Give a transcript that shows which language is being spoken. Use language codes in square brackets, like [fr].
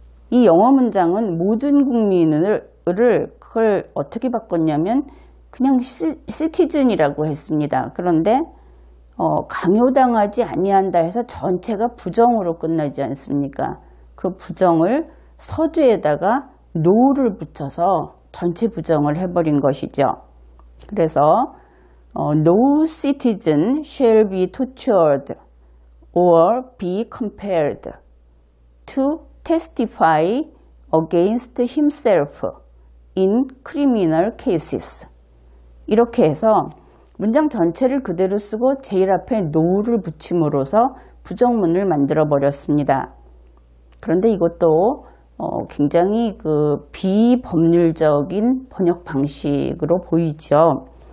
[ko] 이 영어 문장은 모든 국민을 그걸 어떻게 바꿨냐면 그냥 citizen이라고 했습니다. 그런데 강요당하지 아니한다 해서 전체가 부정으로 끝나지 않습니까? 그 부정을 서두에다가 no를 붙여서 전체 부정을 해버린 것이죠. 그래서 [en] no citizen shall be tortured or be compelled to testify against himself in criminal cases. [ko] 이렇게 해서 문장 전체를 그대로 쓰고 제일 앞에 no를 붙임으로써 부정문을 만들어 버렸습니다. 그런데 이것도 굉장히 비법률적인 번역 방식으로 보이죠.